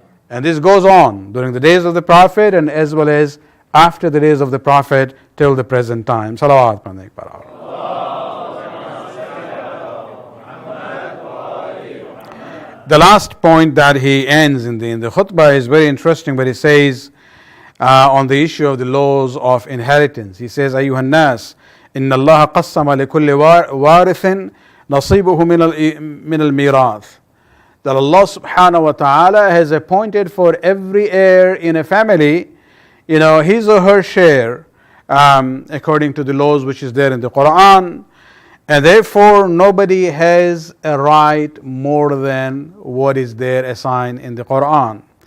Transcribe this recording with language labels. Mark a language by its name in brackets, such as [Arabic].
[English] And this goes on during the days of the Prophet and as well as after the days of the Prophet till the present time. [Hindi] Salawat pढ़ने पर. [English] The last point that he ends in the khutbah is very interesting, but he says on the issue of the laws of inheritance. He says, [Arabic] أيها الناس إن الله قسم لكل وارث نصيبه من الميراث. [English] That Allah subhanahu wa ta'ala has appointed for every heir in a family, his or her share, according to the laws which is there in the Quran. And therefore nobody has a right more than what is there assigned in the Quran.